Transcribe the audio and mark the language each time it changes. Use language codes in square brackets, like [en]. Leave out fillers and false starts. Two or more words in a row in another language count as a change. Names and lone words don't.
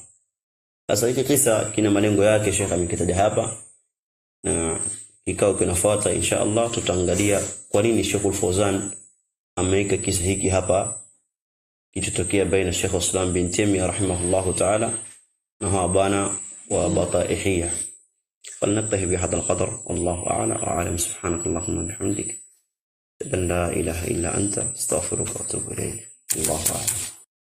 [sw] Sasa hiki kisa kina malengo yake, Sheikh amekitaja hapa, na kikao kinafuata [ar] إن شاء الله [sw] tutaangalia kwa nini Sheikh Fawzan ameweka kisa hiki hapa kitotokea baina Sheikh Islam bin Taymiyyah [ar] رحمه الله تعالى [sw] na Habana wa Bataihiyya. [ar] فلنكتفي بهذا القدر، والله أعلى وأعلم. سبحانك اللهم وبحمدك، لا إله إلا أنت، استغفرك وأتوب إليك. الله أعلم.